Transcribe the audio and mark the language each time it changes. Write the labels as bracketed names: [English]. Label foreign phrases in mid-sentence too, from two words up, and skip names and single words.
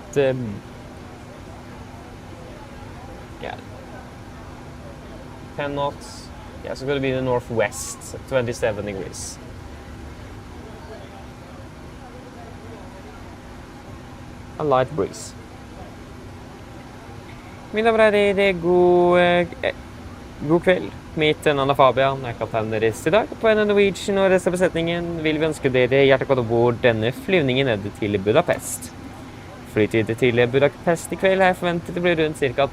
[English] Yeah, 10 knots. Yeah, so it's going to be in the northwest, 27 degrees. A light breeze. [Norwegian] Mine damer og herrer, god kveld. Mitt navn er Fabian, jeg er kaptein deres i dag. På AMD Norwegian og resten av besetningen vil vi ønske dere hjertelig godt ombord denne flyvningen ned til Budapest. Flytid til Budapest i kveld er forventet det blir rundt ca.